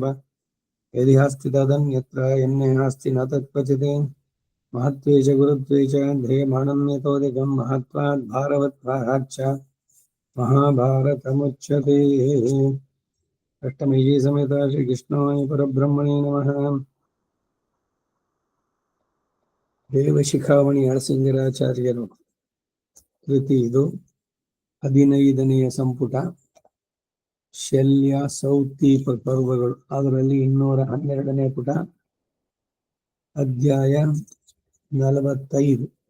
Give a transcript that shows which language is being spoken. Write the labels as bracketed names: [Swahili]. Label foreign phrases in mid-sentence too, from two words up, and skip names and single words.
[Sanskrit] यदि हस्ति तदन्यत्र यन्ने नास्ति न तत्क्वचित्. महत्त्वे च गुरुत्वे च ध्येयमाणन्यतोऽधिकं महत्त्वात् भारवत्त्वाच्च महाभारतमुच्यते. अष्टमयी समेत श्रीकृष्णाय परब्रह्मणे नमः. [Kannada] ದೇವಶಿಖಾಮಣಿ ಅಳಸಿಂಗರಾಚಾರ್ಯರು ಕೃತಿ ಇದು. 15ನೆಯ ಸಂಪುಟ ಶಲ್ಯ ಸೌತೀಪ ಪರ್ವಗಳು. ಅದರಲ್ಲಿ 212ನೇ ಪುಟ ಅಧ್ಯಾಯ 45.